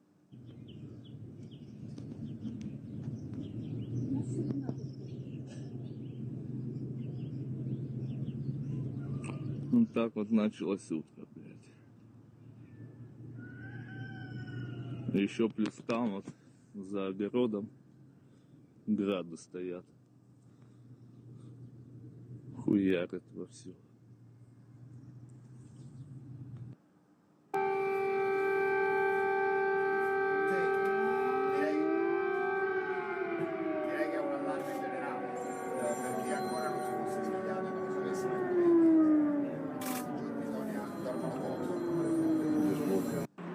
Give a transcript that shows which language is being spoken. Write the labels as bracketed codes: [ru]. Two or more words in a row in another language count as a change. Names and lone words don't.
[ru] Вот так вот началось утро, блядь. Еще плюс там вот за огородом грады стоят. Хуярят вовсю. [it] Direi che è un allarme generale per chi ancora non si fosse svegliato e non sapesse che questi giorni dormono poco.